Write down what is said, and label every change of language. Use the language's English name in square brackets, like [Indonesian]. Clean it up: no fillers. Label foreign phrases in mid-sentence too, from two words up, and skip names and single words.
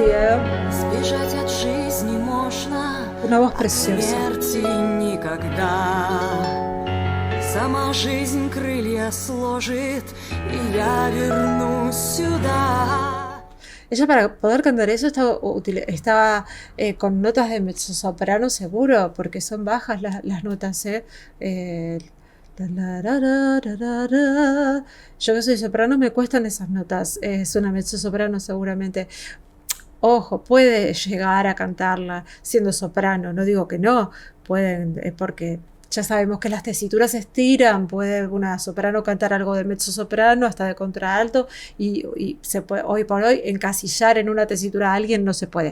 [Russian] Сбежать от жизни можно, [Spanish] Una voz [Russian] от [Spanish] preciosa. [Russian] смерти никогда. Сама жизнь крылья сложит, и я вернусь сюда. [Spanish] Ella, para poder cantar eso, estaba con notas de mezzosoprano seguro, porque son bajas las notas, Yo que soy soprano me cuestan esas notas. Es una mezzosoprano seguramente. Ojo, puede llegar a cantarla siendo soprano, no digo que no, pueden, porque ya sabemos que las tesituras se estiran, puede una soprano cantar algo de mezzosoprano hasta de contralto, y se puede, hoy por hoy, encasillar en una tesitura a alguien no se puede.